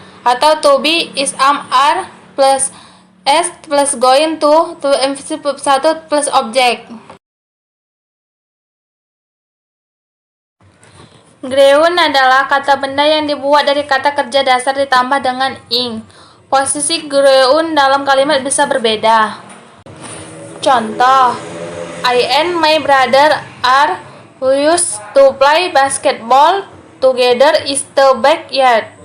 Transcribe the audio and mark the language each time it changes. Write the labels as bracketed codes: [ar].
[en] Atau to be, is, are plus S plus going to infinitive 1 plus objek. [id] Greun adalah kata benda yang dibuat dari kata kerja dasar ditambah dengan ing. Posisi greun dalam kalimat bisa berbeda. [en] Contoh, I and my brother are used to play basketball together in the backyard.